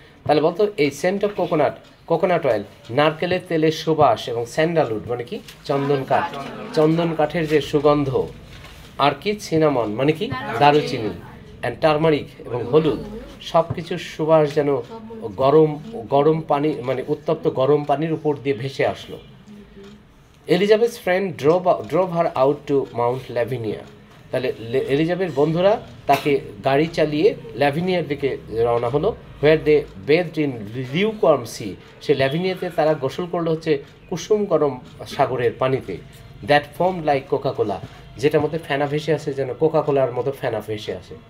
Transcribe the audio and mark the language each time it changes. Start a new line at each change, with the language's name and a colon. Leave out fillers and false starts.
Bangla: তাহলে বলতো এই
English: scent of coconut oil,
Bangla: নারকেলের তেলের সুবাস, এবং স্যান্ডালউড মানে কি চন্দন কাঠের যে সুগন্ধ, আর কি সিনামন মানে কি দারুচিনি, অ্যান্ড টার্মারিক এবং হলুদ, সব কিছুর সুবাস যেন গরম পানি মানে উত্তপ্ত গরম পানির উপর দিয়ে ভেসে আসলো।
English: Elizabeth's friend drove her out to Mount Lavinia.
Bangla: তাহলে এলিজাবেথ বন্ধুরা তাকে গাড়ি চালিয়ে ল্যাভিনিয়ার দিকে রওনা হলো,
English: Where they bathed in lukewarm sea.
Bangla: সে ল্যাভিনিয়াতে তারা গোসল করলো হচ্ছে কুসুম গরম সাগরের পানিতে,
English: that foam like Coca Cola,
Bangla: যেটার মধ্যে ফেনা ভেসে আসে, যেন কোকাকোলার মতো ফেনা ভেসে আসে।